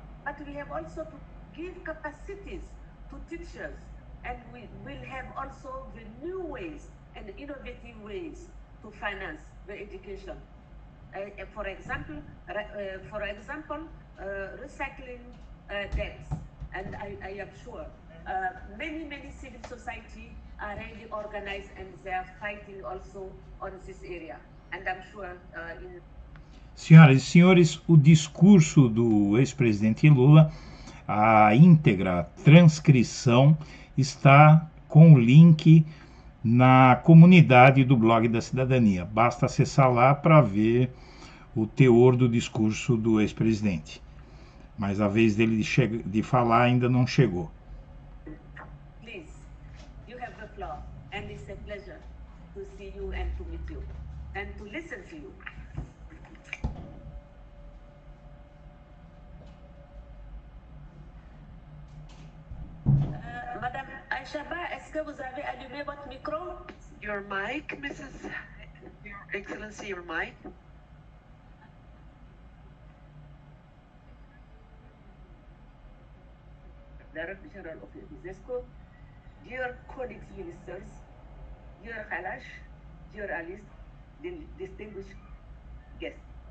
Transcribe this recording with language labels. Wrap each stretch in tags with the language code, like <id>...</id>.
<en>but we have also to give capacities to teachers, and we will have also the new ways and innovative ways to finance the education. For example, recycling debts, and I am sure many civil society are really organized and they are fighting also on this area. And I'm sure</en> <pt>Senhoras e senhores, o discurso do ex-presidente Lula, a íntegra transcrição está com o link na comunidade do blog da Cidadania. Basta acessar lá para ver o teor do discurso do ex-presidente. Mas a vez dele de falar ainda não chegou.</pt> <en>Please, you have the floor, and it's a pleasure to see you and to meet you and to listen to you.</en> <fr>Madame Aïchaba, est-ce que vous avez allumé votre micro?</fr> <en>Your mic, Mrs. Your Excellency, your mic. Director General of the UNESCO, dear colleagues ministers, dear Kalash, dear Alice, distinguished guests.</en>